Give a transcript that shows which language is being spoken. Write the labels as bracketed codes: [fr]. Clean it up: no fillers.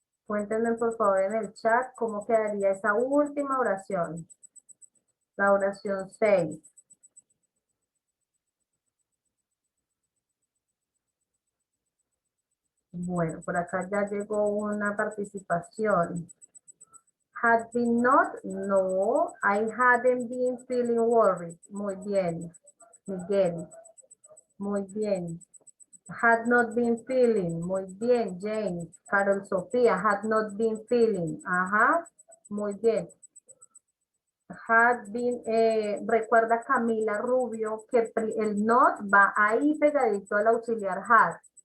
[es] Cuéntenme, por favor, en el chat cómo quedaría esa última oración. La oración 6. Bueno, por acá ya llegó una participación. [en] Had been not, no, I hadn't been feeling worried. [es] Muy bien, Miguel, muy bien. [en] Had not been feeling, [es] muy bien, [en] James. Carol Sofía, had not been feeling, [es] ajá, muy bien. [en] Had been, [es] recuerda Camila Rubio que el not va ahí pegadito al auxiliar had.